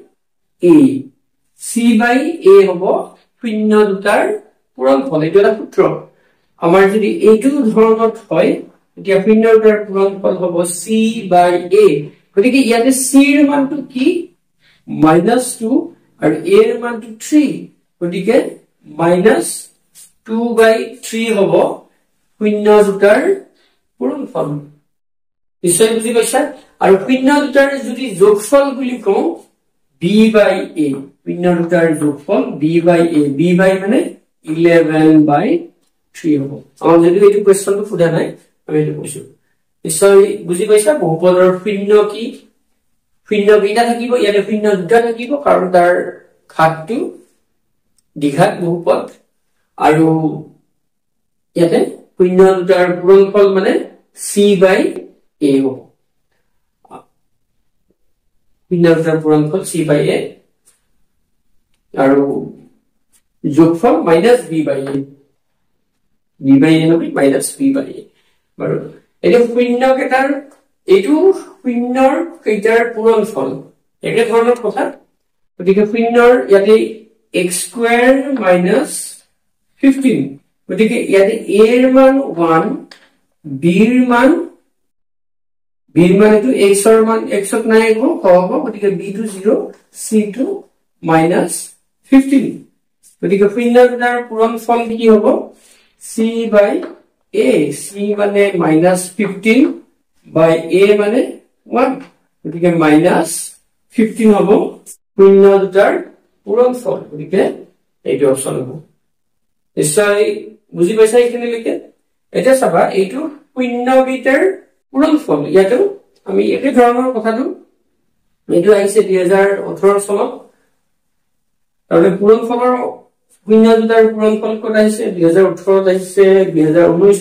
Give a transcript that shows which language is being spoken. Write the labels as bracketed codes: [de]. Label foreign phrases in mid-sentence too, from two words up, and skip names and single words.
[as] a হ'ব শূন্য দুটাৰ পূৰণফল এইটো এটা সূত্ৰ আমাৰ যদি এইটো ধৰণত হয় এতিয়া শূন্য দুটাৰ পূৰণফল হ'ব [en] c by a [as] গতিকে ইয়াতে c ৰ মানটো কি -2 আৰু a ৰ মানটো 3 গতিকে -2/3 হ'ব শূন্য দুটাৰ পূৰণফল নিশ্চয় বুজি পাইছা আৰু শূন্য দুটাৰ যদি যোগফল বুলি কওঁ [en] b by a [as] শূন্য দুটাৰ যোগফল [en] b by a b by [as] মানে 11/3 হ'ব আমাৰ যদি এইটো কোৱেশ্চনটো ফুটা নাই আমি এইটো কৈছো নিশ্চয় বুজি পাইছা বহুপদৰ শূন্য কি শূন্য কেইটা থাকিব ইয়াতে শূন্য দুটা থাকিব কাৰণ তাৰ ঘাতটো দ্বিঘাত বহুপদ আৰু ইয়াতে শূন্য দুটাৰ পূৰণফল মানে [en] c by a [as] হ'ব শূন্য দুটাৰ পূৰণফল [en] c by a [as] আৰু যোগফল [en] -b by a b by a [as] নহয় [en] -b by a [as] বাৰু এই শূন্য কেইটাৰ এইটো শূন্যৰ কেইটাৰ পূৰণফল একে ধৰণৰ কথা গতিকে শূন্যৰ ইয়াতে [en] x square [as] -15 গতিকে ইয়াতে a ৰ মান 1 b ৰ মান এটো x ৰ মান x ত নাই হ'ব গতিকে b টো 0 c টো -15 গতিকে শূন্য দুটাৰ পূৰণফল কি হ'ব [en] c by a c [as] মানে -15 [en] by a [as] মানে 1 গতিকে -15 হ'ব শূন্য দুটাৰ পূৰণফল গতিকে এইটো অপচন হ'ব নিশ্চয় বুজি পাইছা এইখিনিলৈকে এটা চাবা এইটো শূন্য কেইটাৰ পূৰণফল ইয়াতো আমি একে ধৰণৰ কথাটো এইটো আহিছে 2018 চনত আৰু পূৰণফলৰ শূন্য দুটাৰ পূৰণফল ক'ত আহিছে 2018 ত আহিছে 2019